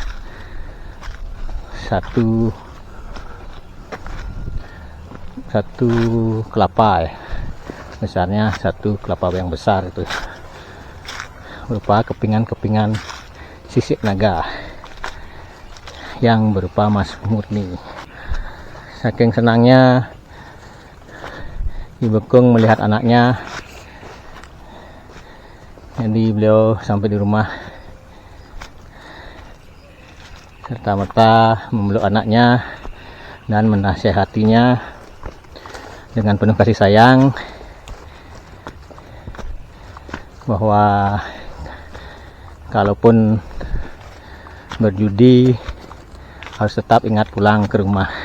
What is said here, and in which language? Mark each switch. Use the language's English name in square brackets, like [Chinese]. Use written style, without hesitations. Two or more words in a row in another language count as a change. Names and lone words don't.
[Indonesian] satu kelapa, besarnya satu kelapa yang besar, itu berupa kepingan-kepingan sisik naga yang berupa emas murni. Saking senangnya Ki Bekung melihat anaknya, jadi beliau sampai di rumah serta-merta memeluk anaknya dan menasehatinya dengan penuh kasih sayang bahwa kalaupun berjudi harus tetap ingat pulang ke rumah.